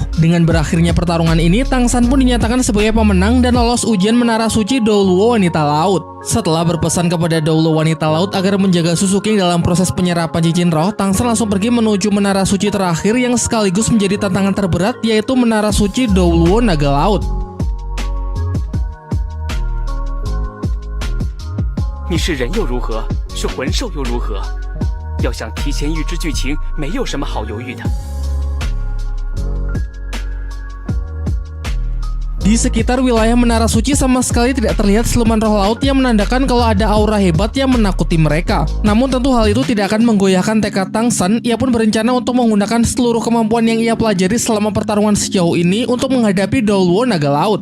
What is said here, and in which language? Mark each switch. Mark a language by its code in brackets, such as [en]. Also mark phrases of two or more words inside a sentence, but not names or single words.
[id] Dengan berakhirnya pertarungan ini, Tang San pun dinyatakan sebagai pemenang dan lolos ujian menara suci Douluo wanita laut. Setelah berpesan kepada Douluo wanita laut agar menjaga Susu King dalam proses penyerapan cincin roh, Tang San langsung pergi menuju menara suci terakhir yang sekaligus menjadi tantangan terberat, yaitu menara suci Douluo naga laut. [zh] 你是人又如何，是魂兽又如何？要想提前预知剧情，没有什么好犹豫的。 [id] Di sekitar wilayah menara suci sama sekali tidak terlihat siluman roh laut yang menandakan kalau ada aura hebat yang menakuti mereka. Namun tentu hal itu tidak akan menggoyahkan tekad Tang San. Ia pun berencana untuk menggunakan seluruh kemampuan yang ia pelajari selama pertarungan sejauh ini untuk menghadapi Douluo naga laut.